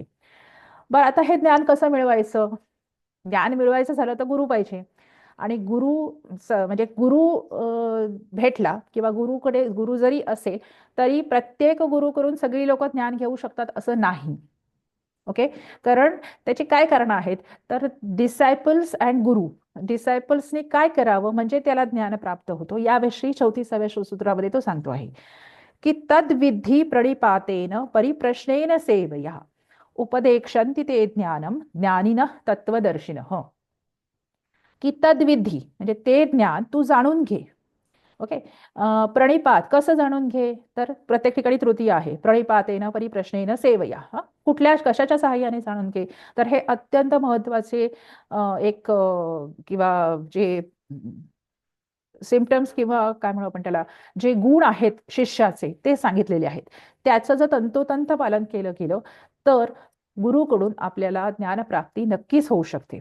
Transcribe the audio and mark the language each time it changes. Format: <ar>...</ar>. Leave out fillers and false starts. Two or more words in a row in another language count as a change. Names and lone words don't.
<mr>बरं, आता हे ज्ञान कसं मिळवायचं? ज्ञान मिळवायचं झालं तर गुरु पाहिजे, आणि गुरु म्हणजे गुरु भेटला किंवा गुरु जरी असेल तरी प्रत्येक गुरुकडून सगळी लोक ज्ञान घेऊ शकतात असं नाही. ओके, कारण त्याची काय कारणं आहेत, तर</mr> <en>disciples and guru,</en> <mr>डिसायपल्सनी काय करावं म्हणजे त्याला ज्ञान प्राप्त होतो. याविषयी 34व्या सूत्रामध्ये तो सांगतो आहे की</mr> <sa>तद्विधी प्रणिपातेन परिप्रश्नेन सेवया उपदेक्षन्ति ते ज्ञानम ज्ञानिनः तत्वदर्शिनः,</sa> <mr>की तद्विधी म्हणजे ते ज्ञान तू जाणून घे. ओके. प्रणिपात कसं जाणून घे, तर प्रत्येक ठिकाणी तृतीय आहे,</mr> <sa>प्रणिपातेन परिप्रश्नेन सेवया.</sa> <mr>कुठल्या कशाच्या सहाय्याने जाणून घे, तर हे अत्यंत महत्वाचे एक किंवा जे सिम्पटम्स किंवा काय म्हणू आपण त्याला, जे गुण आहेत शिष्याचे ते सांगितलेले आहेत. त्याचं जर तंतोतंत पालन केलं गेलं तर गुरुकडून आपल्याला ज्ञानप्राप्ती नक्कीच होऊ शकते.</mr>